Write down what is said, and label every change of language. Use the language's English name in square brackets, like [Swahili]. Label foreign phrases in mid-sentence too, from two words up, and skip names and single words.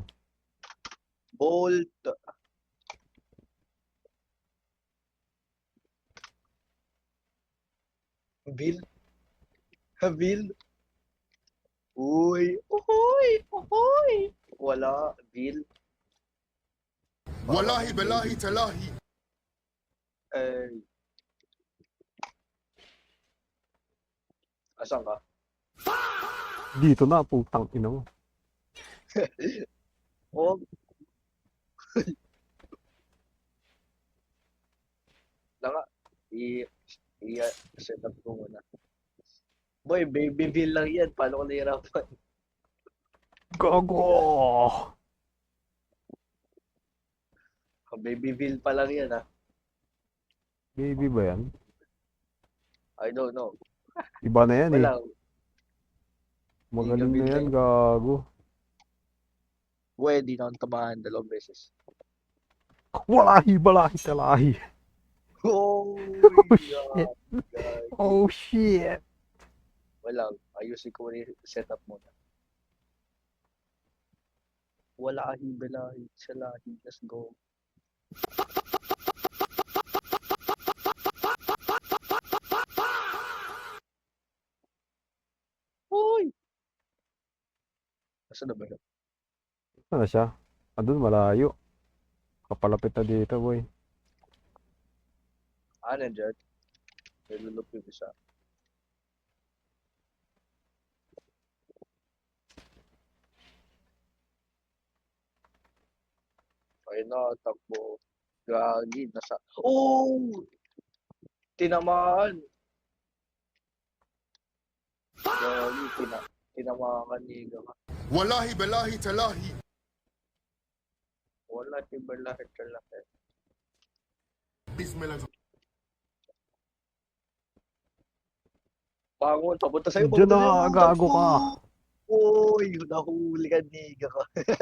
[Filipino] Bolt. Bill. Bill. Uy. Uy. Uy. Wala. Bill. [Arabic] والله بالله تالله. [Filipino] Eh. Asan ka? Dito na, putang ina mo. Oh. Langa. I-set up ko muna. Boy, baby Bill lang yan. Paano ko nahirapan? Gago! Baby Bill pa lang yan, ha? Baby ba yan? [English] I don't know. [Filipino] Iba na yan eh. Wala. Magaling Baby na yan, Bill. gago. Pwede na akong tamaan 2 beses. [Arabic] والله، بالله, تالله. [Filipino] Oh, shit. God. [English] Oh, shit. [Filipino] Wala. Ayusin ko muna yung setup muna. [Arabic] والله، بالله، تالله. [English] Let's go. [Filipino] Hoy! Nasaan na ba yun? Ano na siya? Andun, malayo. Kapalapit na dito, boy. Nandyan. Nilulup yung isa. Ayun na, takbo. Gagi, nasa... Oh! Tinamaan! Gagi, tinamaan ni Gama. [Arabic] والله بالله تالله. [Filipino] Wala, lahat. Bismillah. Bangon, papunta sa'yo. Diyan Papunta na, sa'yo. gago ka. Uy, nahuli ka, niga ka.